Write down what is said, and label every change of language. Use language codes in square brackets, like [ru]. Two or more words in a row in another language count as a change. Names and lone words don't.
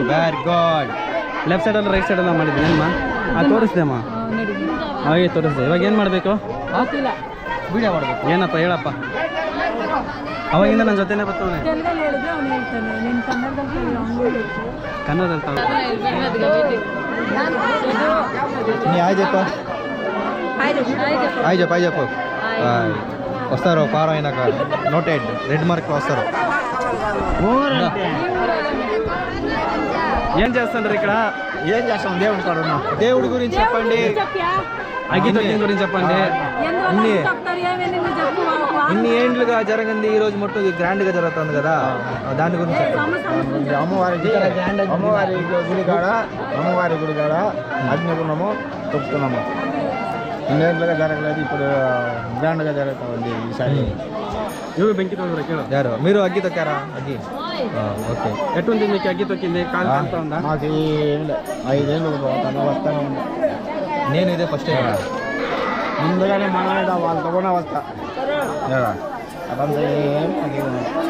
[en] very good. [kn] ಲೆಫ್ಟ್ ಸೈಡಲ್ಲ ರೈಟ್ ಸೈಡೆಲ್ಲ ಮಾಡಿದ್ದೀನಿ ಅಮ್ಮ. ತೋರಿಸ್ದೆ ಅಮ್ಮ, ಹಾಗೆ ತೋರಿಸ್ದೆ. ಇವಾಗ ಏನು ಮಾಡಬೇಕು? ವಿಡಿಯೋ ಮಾಡಬೇಕು. ಏನಪ್ಪ ಹೇಳಪ್ಪ. ಅವಾಗಿಂದ ನನ್ನ ಜೊತೆನೇ ಬರ್ತಾವನೆ. ಕನ್ನಡದಲ್ಲಿ [te] నీ హాయ్ చెప్పు. హాయ్ చెప్పు, హాయ్ చెప్పు. వస్తారు ఫారం అయినాక నోటెడ్ రెడ్ మార్క్ వస్తారు. ఏం చేస్తుంటారు ఇక్కడ? ఏం చేస్తాం? దేవుడి కాడ ఉన్నాం. దేవుడి గురించి చెప్పండి. అగ్గితొక్కిన గురించి చెప్పండి. ఇన్ని ఏండ్లుగా జరిగింది, ఈ రోజు మొట్టు గ్రాండ్గా జరుగుతుంది కదా, దాని గురించి చెప్పండి. అమ్మవారి గుడి కాడ అగ్నిగుణము తొక్కుతున్నాము. ఇన్నేళ్ళుగా జరగలేదు, ఇప్పుడు గ్రాండ్గా జరుగుతూ ఉంది ఈసారి. [kn] ఇవి ಬೆಂಕಿ ತೊಗೊಂಡ್ರೆ ಕೇಳು. [te] ಯಾರು మీరు అగ్గి తొక్కారా? అగ్గి ఓకే. ఎట్టుంది మీకు అగ్గి తొక్కింది? కాలు కాలుతా ఉందా? మాకు ఏం లేదు, 5 ఏళ్ళు వస్తానే ఉంది. నేను ఇదే [en] first time. [te] ముందుగానే మన వాళ్ళతో కూడా వస్తా అదంతా ఏం అగ్గిగుణం.